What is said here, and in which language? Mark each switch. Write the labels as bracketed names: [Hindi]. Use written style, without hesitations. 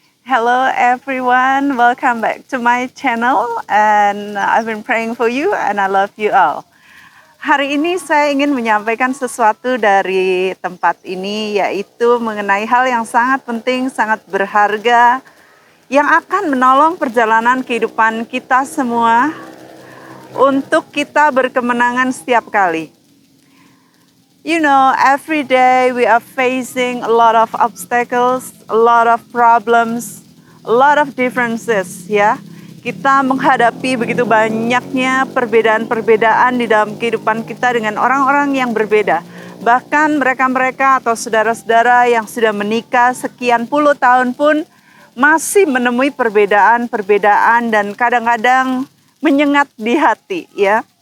[English] Hello everyone, welcome back to my channel and I've been praying for you and I love you all. [Indonesian] Hari ini saya ingin menyampaikan sesuatu dari tempat ini, yaitu mengenai hal yang sangat penting, sangat berharga, yang akan menolong perjalanan kehidupan kita semua untuk kita berkemenangan setiap kali. [English] You know, every day we are facing a lot of obstacles, a lot of problems, a lot of differences, ya. [Indonesian] Kita menghadapi begitu banyaknya perbedaan-perbedaan di dalam kehidupan kita dengan orang-orang yang berbeda. Bahkan mereka-mereka atau saudara-saudara yang sudah menikah sekian puluh tahun pun masih menemui perbedaan-perbedaan dan kadang-kadang menyengat di hati, ya.